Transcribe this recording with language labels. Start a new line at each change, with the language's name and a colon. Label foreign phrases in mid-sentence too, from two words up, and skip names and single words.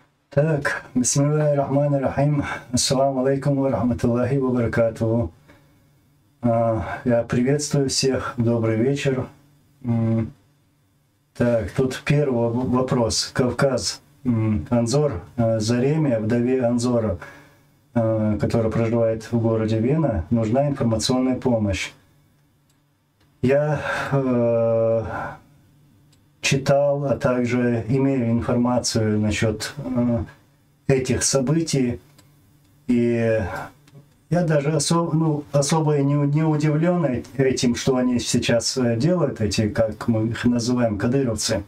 Russian: Так,
Arabic: بسم الله الرحمن الرحيم. السلام عليكم ورحمة الله وبركاته.
Russian: Я приветствую всех. Добрый вечер. Так, тут первый вопрос. Кавказ. Анзор, Зареме, вдове Анзора, которая проживает в городе Вена, нужна информационная помощь. Я читал, а также имею информацию насчет этих событий, и я даже особо не удивлен этим, что они сейчас делают, эти, как мы их называем, кадыровцы.